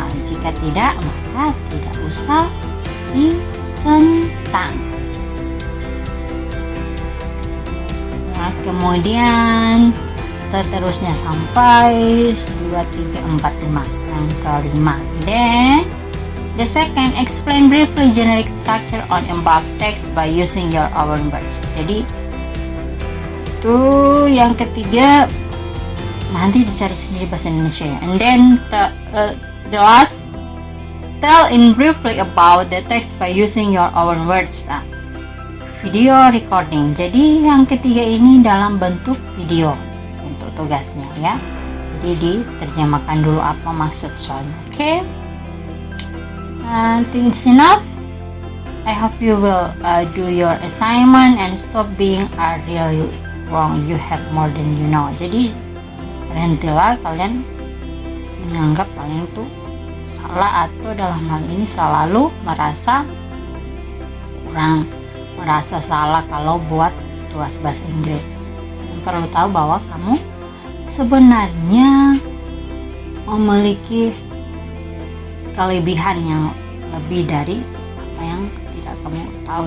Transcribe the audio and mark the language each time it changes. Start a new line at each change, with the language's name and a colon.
Indonesian: Jika tidak, maka tidak usah dicentang. Nah, kemudian seterusnya sampai 2, 3, 4, 5 yang kelima.
English: Then the second, explain briefly generic structure on above text by using your own words.
Indonesian: Jadi itu yang ketiga, nanti dicari sendiri bahasa Indonesia ya.
English: And then the last, tell in briefly about the text by using your own words. Video recording.
Indonesian: Jadi yang ketiga ini dalam bentuk video untuk tugasnya ya. Jadi diterjemahkan dulu apa maksud soalnya.
English: Okay. I think it's enough. I hope you will do your assignment and stop being really wrong. You have more than you know.
Indonesian: Jadi berhentilah kalian menganggap kalian itu salah, atau dalam hal ini selalu merasa kurang, merasa salah kalau buat tugas bahasa Inggris. Kalian perlu tahu bahwa kamu sebenarnya memiliki kelebihan yang lebih dari apa yang tidak kamu tahu.